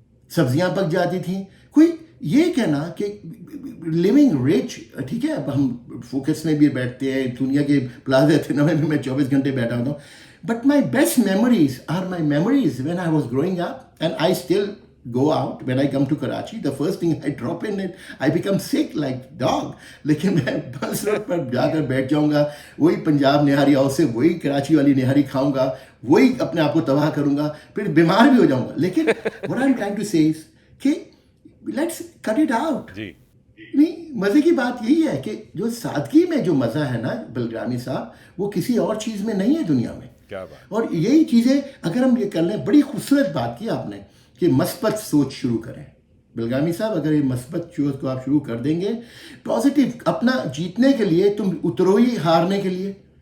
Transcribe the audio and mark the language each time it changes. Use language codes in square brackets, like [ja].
[ur] سبزیاں پک جاتی تھیں. کوئی یہ کہنا کہ [en] living rich, [ur] ٹھیک ہے, اب ہم فوکس میں بھی بیٹھتے ہیں, دنیا کے پلازا اتنا میں بھی میں 24 گھنٹے بیٹھا ہوتا ہوں. [en] But my best memories are my memories when I was growing up, and I still go out. When I come to Karachi, the first thing I drop in it, I become sick like dog. [ur] لیکن میں بس road پر جا کر بیٹھ جاؤں گا, وہی Punjab nihari house سے وہی کراچی والی نہاری کھاؤں گا, وہی اپنے آپ کو تباہ کروں گا, پھر بیمار بھی ہو جاؤں گا. لیکن [en] what I'm trying to say is کہ let's cut it out. [ur] جی نہیں, مزے کی بات یہی ہے کہ جو سادگی میں جو مزہ ہے نا بلگرامی صاحب, وہ کسی اور چیز میں نہیں ہے دنیا میں. کیا بات. اور یہی چیزیں اگر ہم یہ کر لیں, بڑی خوبصورت بات کی آپ نے کہ مثبت سوچ شروع کریں. بلگرامی صاحب اگر یہ مثبت سوچ کو آپ شروع کر دیں گے, پازیٹیو, اپنا جیتنے کے لیے تم اترو ہی ہارنے کے لیے.